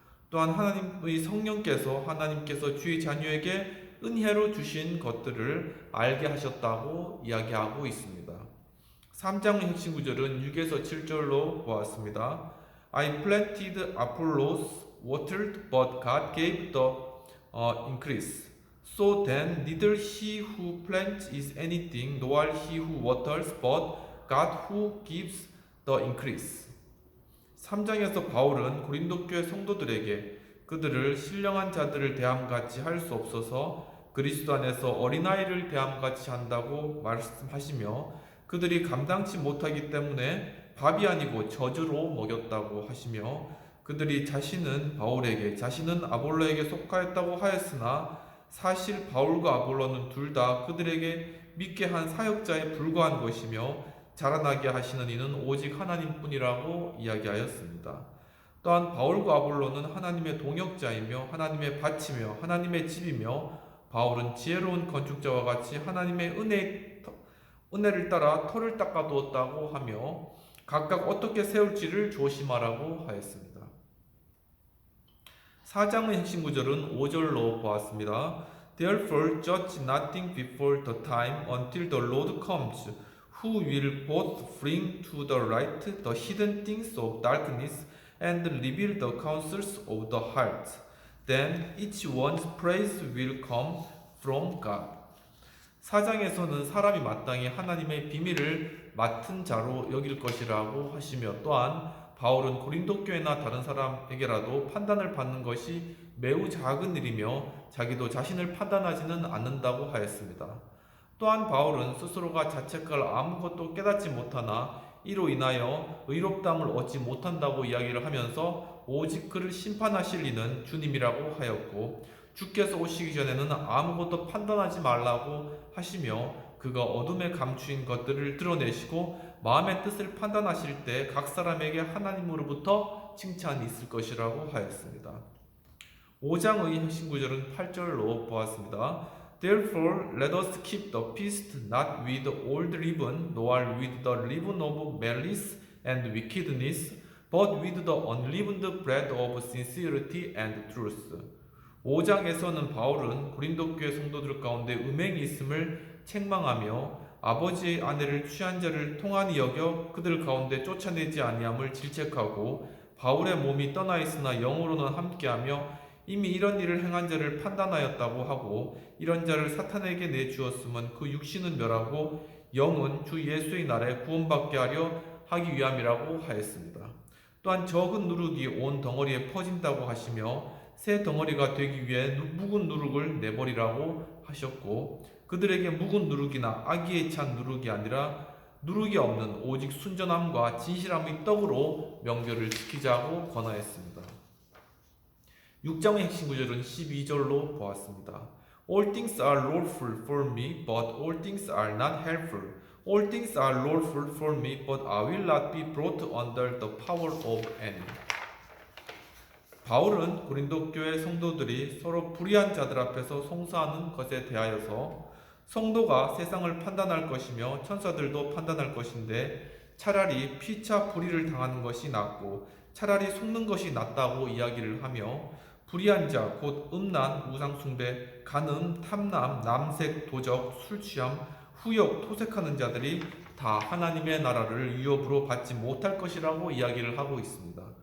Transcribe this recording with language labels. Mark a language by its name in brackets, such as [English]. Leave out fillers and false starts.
[Korean] 또한 하나님의 성령께서 하나님께서 주의 자녀에게 은혜로 주신 것들을 알게 하셨다고 이야기하고 있습니다. 3장의 핵심 구절은 6에서 7절로 보았습니다. [English] I planted, Apollos watered, but God gave the increase. So then neither he who plants is anything, nor he who waters, but God who gives the increase. [Korean] 3장에서 바울은 고린도 교회 성도들에게 그들을 신령한 자들을 대함같이 할 수 없어서 그리스도 안에서 어린아이를 대함같이 한다고 말씀하시며 그들이 감당치 못하기 때문에 밥이 아니고 저주로 먹였다고 하시며 그들이 자신은 바울에게 자신은 아볼로에게 속하였다고 하였으나 사실 바울과 아볼로는 둘 다 그들에게 믿게 한 사역자에 불과한 것이며 자라나게 하시는 이는 오직 하나님뿐이라고 이야기하였습니다. 또한 바울과 아볼로는 하나님의 동역자이며 하나님의 밭이며 하나님의 집이며 바울은 지혜로운 건축자와 같이 하나님의 은혜를 따라 터를 닦아두었다고 하며 각각 어떻게 세울지를 조심하라고 하였습니다. 4장의 핵심 구절은 5절로 보았습니다. [English] Therefore judge nothing before the time until the Lord comes, who will both bring to the light the hidden things of darkness and reveal the counsels of the heart. Then each one's praise will come from God. [Korean] 4장에서는 사람이 마땅히 하나님의 비밀을 맡은 자로 여길 것이라고 하시며 또한 바울은 고린도 교회나 다른 사람에게라도 판단을 받는 것이 매우 작은 일이며 자기도 자신을 판단하지는 않는다고 하였습니다. 또한 바울은 스스로가 자책할 아무것도 깨닫지 못하나 이로 인하여 의롭다함을 얻지 못한다고 이야기를 하면서 오직 그를 심판하실 이는 주님이라고 하였고 주께서 오시기 전에는 아무것도 판단하지 말라고 하시며 그가 어둠에 감추인 것들을 드러내시고 마음의 뜻을 판단하실 때 각 사람에게 하나님으로부터 칭찬이 있을 것이라고 하였습니다. 5장의 핵심 구절은 8절로 보았습니다. [English] Therefore, let us keep the feast not with old leaven, nor with the leaven of malice and wickedness, but with the unleavened bread of sincerity and truth. [Korean] 5장에서는 바울은 고린도 교회 성도들 가운데 음행이 있음을 책망하며 아버지의 아내를 취한 자를 통한이 여겨 그들 가운데 쫓아내지 아니함을 질책하고 바울의 몸이 떠나 있으나 영으로는 함께하며 이미 이런 일을 행한 자를 판단하였다고 하고 이런 자를 사탄에게 내주었으면 그 육신은 멸하고 영은 주 예수의 날에 구원받게 하려 하기 위함이라고 하였습니다. 또한 적은 누룩이 온 덩어리에 퍼진다고 하시며 새 덩어리가 되기 위해 묵은 누룩을 내버리라고 하셨고 그들에게 묵은 누룩이나 악의에 찬 누룩이 아니라 누룩이 없는 오직 순전함과 진실함의 떡으로 명절을 지키자고 권하였습니다. 6장의 핵심 구절은 12절로 보았습니다. [English] All things are lawful for me, but all things are not helpful. All things are lawful for me, but I will not be brought under the power of any. [Korean] 바울은 고린도 교회 성도들이 서로 불의한 자들 앞에서 송사하는 것에 대하여서 성도가 세상을 판단할 것이며 천사들도 판단할 것인데 차라리 피차 불의를 당하는 것이 낫고 차라리 속는 것이 낫다고 이야기를 하며 불의한 자, 곧 음란, 우상숭배, 간음, 탐남, 남색, 도적, 술취함, 후욕, 토색하는 자들이 다 하나님의 나라를 유업으로 받지 못할 것이라고 이야기를 하고 있습니다.